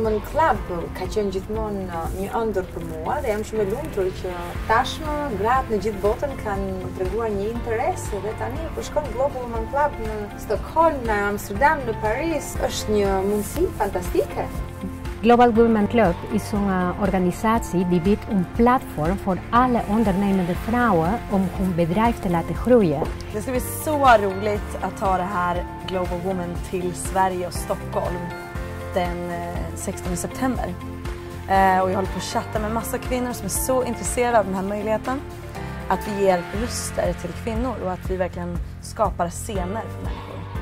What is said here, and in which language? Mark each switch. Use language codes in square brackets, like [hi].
[sq] Club ka qenë gjithmonë një ëndër për mua dhe jam shumë e lumtur që tashmë gratë në gjithë botën kanë treguar një interes dhe tani kur shkon Global Women Club në Stockholm, në Amsterdam, në Paris, është një mundësi fantastike. [nl] Global Women Club is een organisatie die biedt een platform voor alle ondernemende vrouwen om hun bedrijf te laten groeien. [sv] Det ska bli så roligt att ta det här Global Women till Sverige och Stockholm den 16 september. Och jag håller på att chatta med massa kvinnor som är så intresserade av den här möjligheten. Att vi ger röster till kvinnor och att vi verkligen skapar scener för människor.